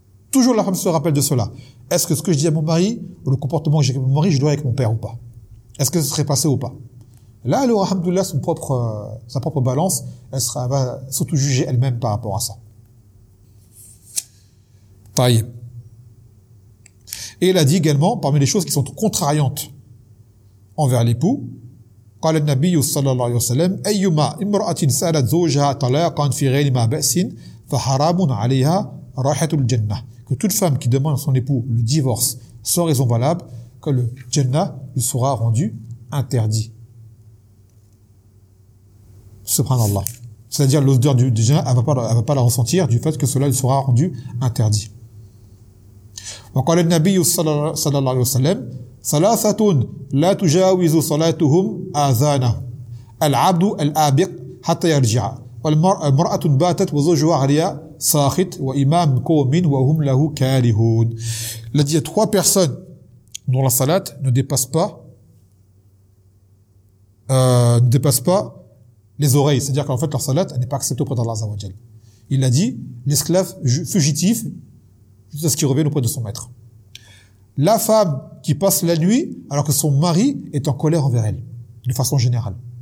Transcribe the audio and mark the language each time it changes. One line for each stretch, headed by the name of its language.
French: Toujours la femme se rappelle de cela. Est-ce que ce que je dis à mon mari ou le comportement que j'ai avec mon mari, je dois avec mon père ou pas? Est-ce que ce serait passé ou pas? Là, alors, alhamdoulilah, sa propre balance, elle va s'auto-juger elle-même par rapport à ça.
Arabic: Taïeb. Et elle a dit également parmi les choses qui sont contrariantes envers l'époux, قال النبي صلى الله عليه وسلم أيما امرأة سألت زوجها طلاقا في غير ما بأس فحرام عليها رائحة الجنة.
French: Que toute femme qui demande à son époux le divorce sans raison valable, que le Jannah lui sera rendu interdit. Subhanallah. C'est-à-dire l'odeur du Jannah, elle va pas la ressentir du fait que cela lui sera rendu interdit.
Arabic: وقال النبي صلى الله عليه وسلم ثلاثة لا تجاوز صلاتهم آذانه العبد الآبق حتى يرجع والمرأة باتت وزوجها عريا ساخط وإمام قوم وهم له كارهون.
French: Il y a trois personnes dont la salat ne dépasse pas les oreilles, c'est-à-dire qu'en fait leur salat n'est pas acceptée auprès d'Allah Azza wa Jalla. Il a dit l'esclave fugitif jusqu'à ce qu'il revienne auprès de son maître. La femme qui passe la nuit alors que son mari est en colère envers elle, de façon générale.